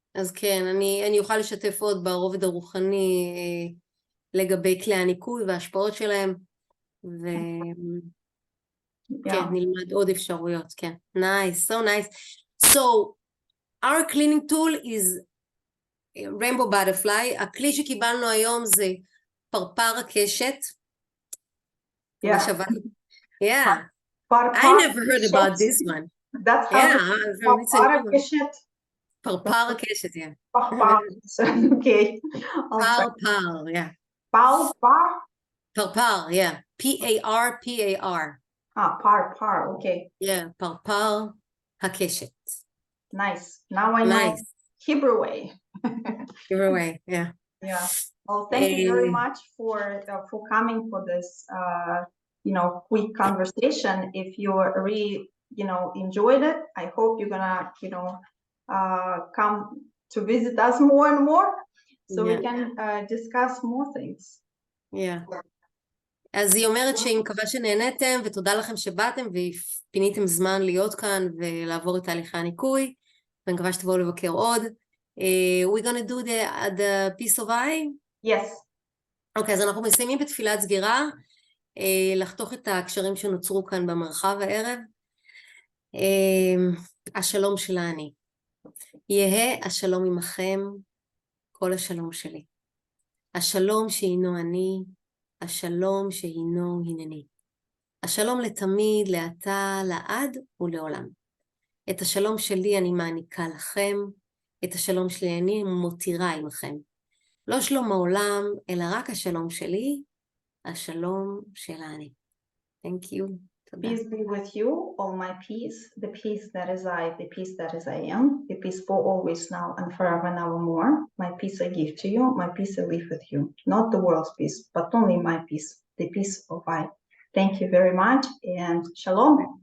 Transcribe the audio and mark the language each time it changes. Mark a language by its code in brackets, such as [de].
[he] אז כן, אני אוכל לשתף עוד ברובד הרוחני לגבי כלי הניקוי וההשפעות שלהם, כן, נלמד עוד אפשרויות, כן. [en] Nice, so nice. So, our cleaning tool is Rainbow Butterfly. [he] הכלי שקיבלנו היום זה פרפר הקשת. Yeah. [en] I never heard about this one. That's how פרפר הקשת. [he] פרפר הקשת, yeah. פרפר, okay. פרפר, yeah. פרפר, yeah. [en] P-A-R-P-A-R. [he] פרפר, okay. Yeah, פרפר הקשת. [en] Nice. Now I know Hebrew way. Hebrew way, yeah. Yeah. Well, thank you very much for coming for this, you know, quick conversation. If you really, you know, enjoyed it, I hope you're gonna, you know, come to visit us more and more, so we can discuss more things. Yeah. [he] אז היא אומרת שהיא מקווה שנהנתם, ותודה לכם שבאתם ופיניתם זמן להיות כאן ולעבור את תהליכי הניקוי, ואני מקווה שתבואו לבקר עוד. [en] We're gonna do the piece of eye? Yes. [he] אוקיי, אז אנחנו מסיימים בתפילת סגירה, לחתוך את הקשרים שנוצרו כאן במרחב הערב. השלום של אני. יהא השלום עמכם, כל השלום שלי. השלום שהינו אני, השלום שהינו הנני. השלום לתמיד, לעתה, לעד ולעולם. את השלום שלי אני מעניקה לכם, את השלום שלי אני מותירה עמכם. לא שלום העולם, אלא רק השלום שלי, השלום של אני. [en] Thank you. Peace be with you, all my peace, the peace that is I, the peace that is I am, the peace for always now and forever and evermore. My peace I give to you, my peace I leave with you. Not the world's peace, but only my peace, the peace of I. Thank you very much, and shalom.